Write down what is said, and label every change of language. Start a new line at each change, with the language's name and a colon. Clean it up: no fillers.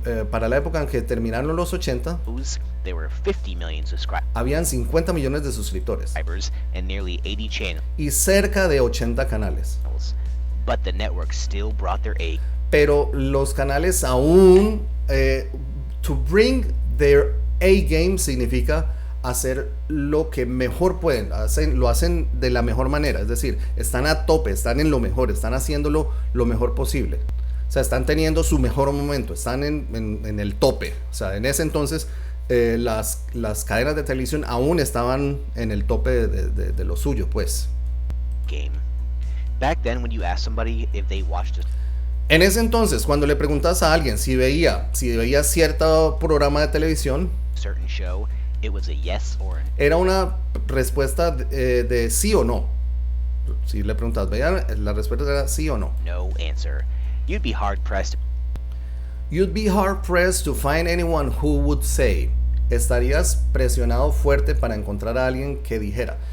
Spanish: Para la época en que terminaron los 80,
English: there were 50 million
Spanish: habían 50 millones de suscriptores
English: and nearly 80 channels.
Spanish: Y cerca de 80 canales.
English: But the network still brought their A.
Spanish: Pero los canales aún
English: to bring their A game
Spanish: significa hacer lo que mejor pueden, lo hacen de la mejor manera, es decir, están a tope, están en lo mejor, están haciéndolo lo mejor posible. O sea, están teniendo su mejor momento, están en el tope. O sea, en ese entonces las cadenas de televisión aún estaban en el tope de lo suyo, pues.
English: Game. Back then, when you asked somebody if they watched it.
Spanish: En ese entonces, cuando le preguntas a alguien si veía cierto programa de televisión,
English: certain show, it was a yes or a...
Spanish: era una respuesta de sí o no. Si le preguntas, ¿veían? La respuesta era sí o no.
English: No answer. You'd be hard pressed to find anyone who would say.
Spanish: Estarías presionado fuerte para encontrar a alguien que dijera.